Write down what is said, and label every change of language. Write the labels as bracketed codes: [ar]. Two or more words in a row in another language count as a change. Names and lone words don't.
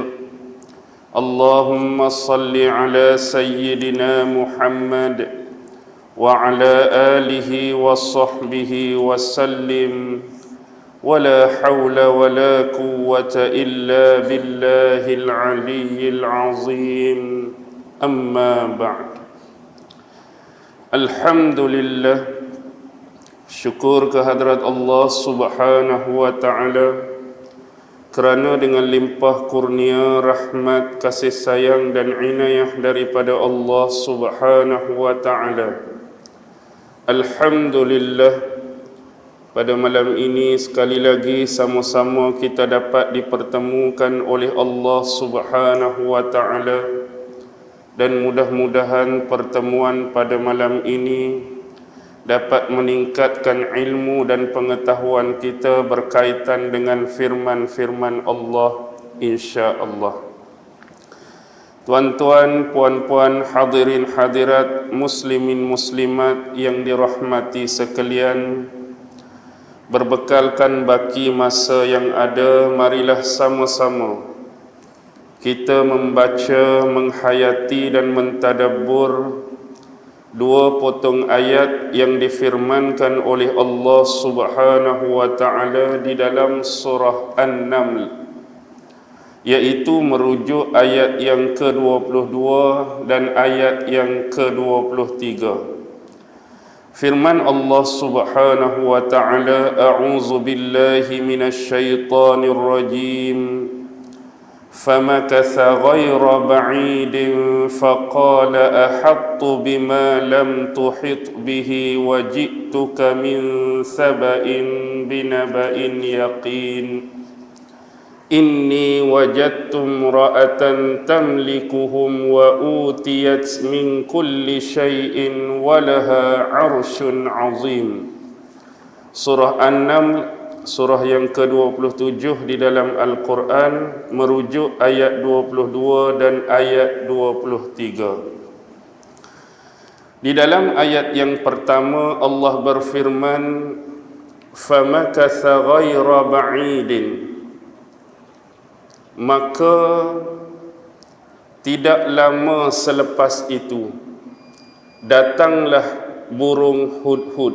[ar] اللهم صل على سيدنا محمد وعلى آله وصحبه وسلم، ولا حول ولا قوة إلا بالله العلي العظيم. أما بعد. Alhamdulillah, [ms] syukur kehadrat Allah [ar] سبحانه وتعالى [ms] kerana dengan limpah kurnia, rahmat, kasih sayang dan inayah daripada Allah [ar] سبحانه وتعالى. [ms] Alhamdulillah, pada malam ini sekali lagi sama-sama kita dapat dipertemukan oleh Allah [ar] سبحانه وتعالى, [ms] dan mudah-mudahan pertemuan pada malam ini dapat meningkatkan ilmu dan pengetahuan kita berkaitan dengan firman-firman Allah, insya-Allah. Tuan-tuan, puan-puan, hadirin hadirat, muslimin muslimat yang dirahmati sekalian, berbekalkan baki masa yang ada, marilah sama-sama kita membaca, menghayati dan mentadabbur dua potong ayat yang difirmankan oleh Allah [ar] سبحانه وتعالى [ms] di dalam surah An-Naml, yaitu merujuk ayat yang ke-22 dan ayat yang ke-23. Firman Allah [ar] سبحانه وتعالى, أعوذ بالله من الشيطان الرجيم. فمكث غير بعيد فقال أحطت بما لم تحط به وجئتك من سبأ بنبأ يقين إني وجدت امرأة تملكهم وأوتيت من كل شيء ولها عرش عظيم. [ms] Surah An-Naml, surah yang ke-27 di dalam Al-Quran, merujuk ayat 22 dan ayat 23. Di dalam ayat yang pertama Allah berfirman, [ar] فمكث غير بعيد, [ms] maka tidak lama selepas itu datanglah burung hudhud.